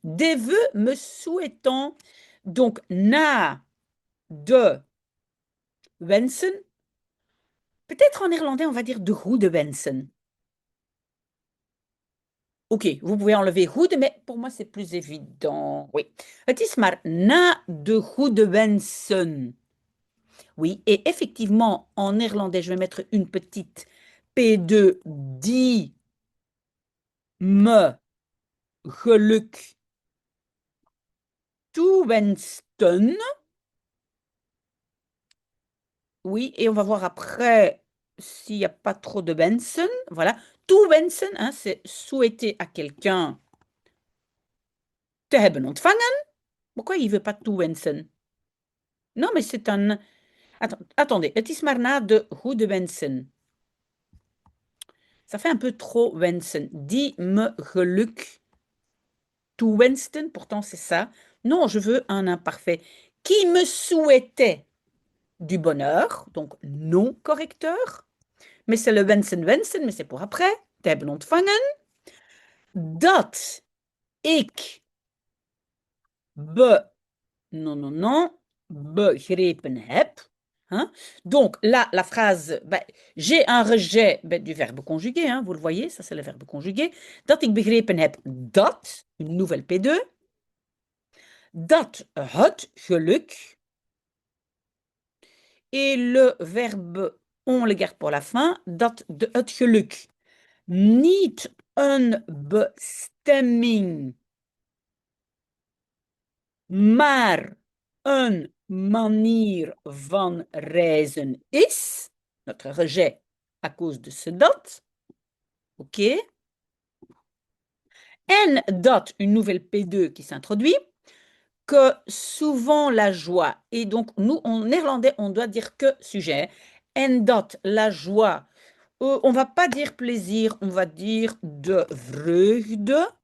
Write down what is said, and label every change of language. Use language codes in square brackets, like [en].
[fr] Des vœux me souhaitant. Donc, [nl] na de wensen. [fr] Peut-être en néerlandais, on va dire [nl] de goede wensen. [fr] Ok, vous pouvez enlever goede, mais pour moi, c'est plus évident. Oui. [nl] Het is maar na de goede wensen. [fr] Oui, et effectivement, en néerlandais, je vais mettre une petite P2 [nl] die me geluk toewensten. [fr] Oui, et on va voir après s'il n'y a pas trop de wensen. Voilà. Toewensen, hein, c'est souhaiter à quelqu'un [nl] te hebben ontvangen. [fr] Pourquoi il ne veut pas toewensen? Non, mais c'est un. Attendez, [nl] het is maar na de goede wensen. [fr] Ça fait un peu trop wensen. [nl] Die me geluk toewensten, [fr] pourtant c'est ça. Non, je veux un imparfait. Qui me souhaitait. du bonheur, donc non correcteur. Mais c'est le wensen wensen, mais c'est pour après. [nl] Te hebben ontvangen. Dat ik [fr] non, non, non, [nl] begrepen heb. Hein? [fr] Donc là, la phrase, ben, j'ai un rejet ben, du verbe conjugué, hein, vous le voyez, ça c'est le verbe conjugué. [nl] Dat ik begrepen heb dat, [fr] une nouvelle P2. [nl] Dat het geluk. [fr] Et le verbe on le garde pour la fin, [nl] dat de het geluk niet een bestemming, maar een manier van reizen is. [fr] Notre rejet à cause de ce dat. OK. En dat, une nouvelle P2 qui s'introduit, que souvent la joie, et donc nous en néerlandais on doit dire que sujet, en dat, la joie, on va pas dire plaisir, on va dire [nl] de vreugde.